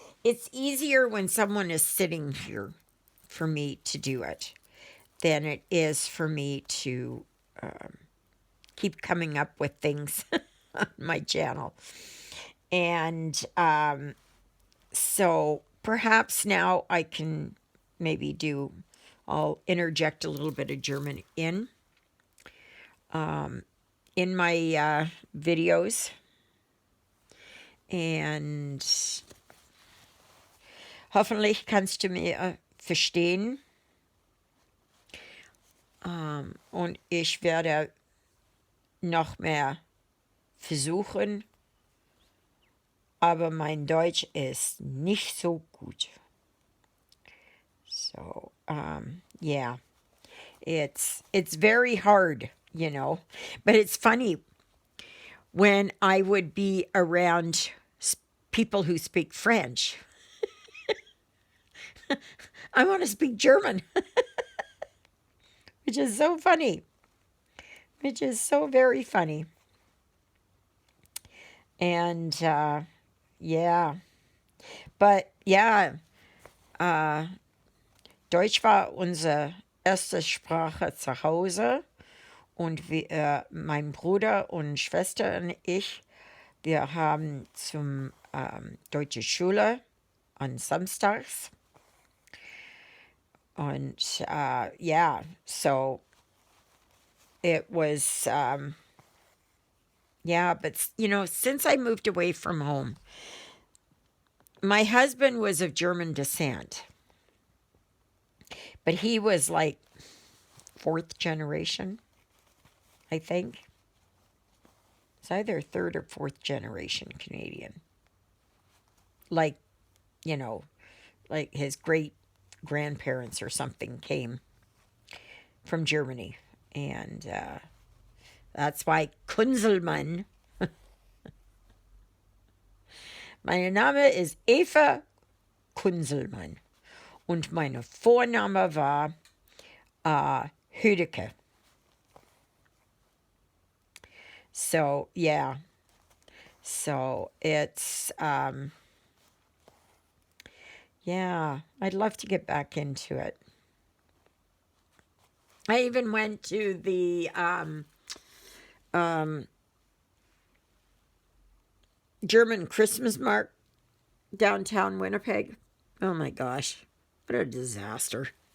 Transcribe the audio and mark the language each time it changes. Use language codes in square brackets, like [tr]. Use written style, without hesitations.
[en] It's easier when someone is sitting here for me to do it than it is for me to keep coming up with things on my channel. And so perhaps now I can maybe I'll interject a little bit of German in my videos. [de] And hoffentlich kannst du mir verstehen. Und ich werde noch mehr versuchen, aber mein Deutsch ist nicht so gut. [en] So, yeah, it's very hard, you know, but it's funny when I would be around people who speak French. I want to speak German, which is so funny, which is so very funny. And yeah, but yeah, [de] Deutsch war unsere erste Sprache zu Hause und mein Bruder und Schwester und ich, wir haben zum deutsche Schule on Samstags. [en] And yeah, so it was, yeah, but you know, since I moved away from home, my husband was of German descent, but he was like fourth generation, I think. It's either third or fourth generation Canadian. Like, you know, like his great grandparents or something came from Germany. And that's why Kunzelmann. [de] Mein Name ist Eva Kunzelmann. Und mein Vorname war Hüdeke. [en] So, yeah. So, it's, yeah, I'd love to get back into it. I even went to the German Christmas market downtown Winnipeg. Oh my gosh, what a disaster.